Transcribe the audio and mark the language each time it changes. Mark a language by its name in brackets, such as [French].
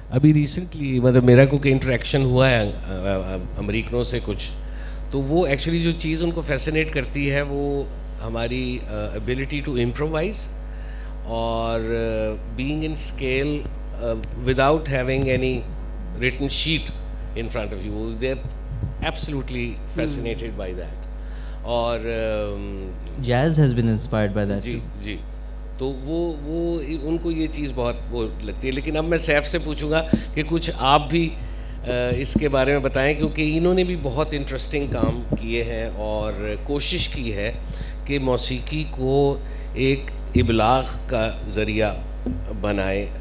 [Urdu] ابھی ریسنٹلی مطلب میرا کوئی انٹریکشن ہوا ہے امریکنوں سے کچھ, تو وہ ایکچولی جو چیز ان کو فیسینیٹ کرتی ہے وہ ہماری [English] Ability to improvise اور being in scale without having any written sheet in front of you. They are absolutely fascinated by that. [Urdu] اور [English] Jazz has been inspired by that. [Urdu] جی تو وہ ان کو یہ چیز بہت وہ لگتی ہے. لیکن اب میں سیف سے پوچھوں گا کہ کچھ آپ بھی اس کے بارے میں بتائیں, کیونکہ انہوں نے بھی بہت انٹرسٹنگ کام کیے ہیں اور کوشش کی ہے کہ موسیقی کو ایک ابلاغ کا ذریعہ بنائیں.